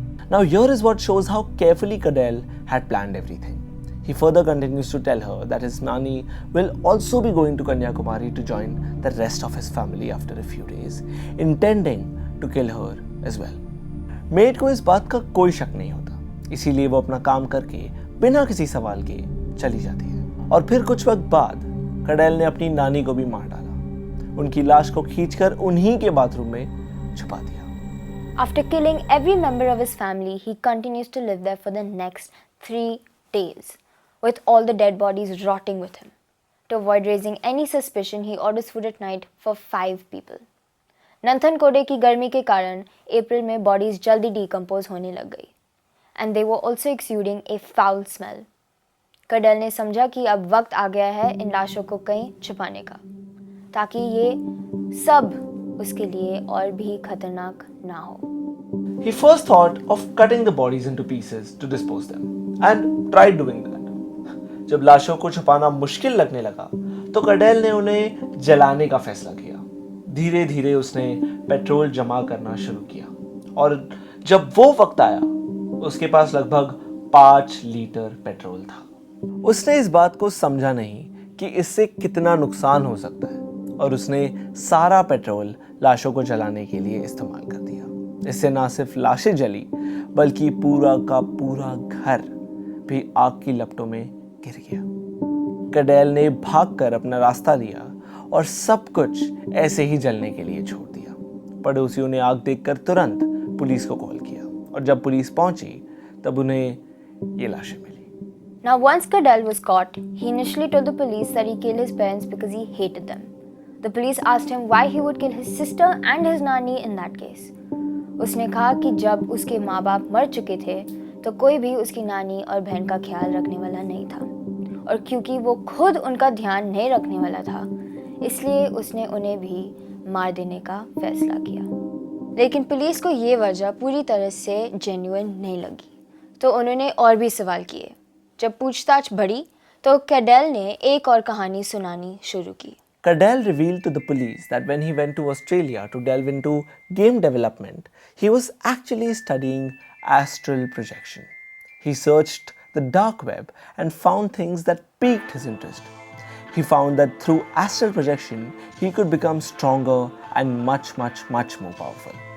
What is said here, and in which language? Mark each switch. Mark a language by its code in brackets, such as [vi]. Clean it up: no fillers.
[en] Now here is what shows how carefully Cadell had planned everything. He further continues to tell her that his nanny will also be going to Kanyakumari to join the rest of his family after a few days, intending to kill her as well. [hi] Made को इस बात का कोई शक नहीं होता, इसीलिए वो अपना काम करके बिना किसी सवाल के चली जाती है। और फिर कुछ वक्त बाद कडेल ने अपनी नानी को भी मार डाला, उनकी लाश को खींचकर उन्हीं के बाथरूम में छुपा दिया। [en] After killing every member of his family, he continues to live there for the next 3 days, with all the dead bodies rotting with him. To avoid raising any suspicion, he orders food at night for 5 people. [hi] नंथनकोडे की गर्मी के कारण अप्रैल में bodies जल्दी decompose होने लग गई [en] And they were also exuding a foul smell. [hi] Kadel ने समझा कि अब वक्त आ गया है इन लाशों को कहीं छुपाने का, ताकि ये सब उसके लिए और भी खतरनाक ना हो। [en] He first thought of cutting the bodies into pieces to dispose them and tried doing that. [hi] जब लाशों को छुपाना मुश्किल लगने लगा तो कडेल ने उन्हें जलाने का फैसला किया। धीरे धीरे उसने पेट्रोल जमा करना शुरू किया और जब वो वक्त आया उसके पास लगभग 5 लीटर पेट्रोल था। उसने इस बात को समझा नहीं कि इससे कितना नुकसान हो सकता है और उसने सारा पेट्रोल लाशों को जलाने के लिए इस्तेमाल कर दिया। इससे ना सिर्फ लाशें जली बल्कि पूरा का पूरा घर भी आग की लपटों में गिर गया। कडेल ने भागकर अपना रास्ता लिया और सब कुछ ऐसे ही जलने के लिए छोड़ दिया। पड़ोसियों ने आग देखकर तुरंत पुलिस को कॉल किया और जब पुलिस पहुंची तब उन्हें ये लाशें मिली। [en] Now once Cadell was caught, he initially told the police that he killed his parents because he hated them. The police asked him why he would kill his sister and his nanny in that case. [hi] उसने कहा कि जब उसके माँ बाप मर चुके थे तो कोई भी उसकी नानी और बहन का ख्याल रखने वाला नहीं था, और क्योंकि वो खुद उनका ध्यान नहीं रखने वाला था इसलिए उसने उन्हें भी मार देने का फैसला किया। लेकिन पुलिस को ये वजह पूरी तरह से जेन्युइन नहीं लगी, तो उन्होंने और भी सवाल किए। जब पूछताछ बढ़ी तो कैडेल ने एक और कहानी सुनानी शुरू की। [en] Cadell revealed to the police that when he went to Australia to delve into game development, he was actually studying astral projection. He searched the dark web and found things that piqued his interest. He found that through astral projection, he could become stronger and much more powerful.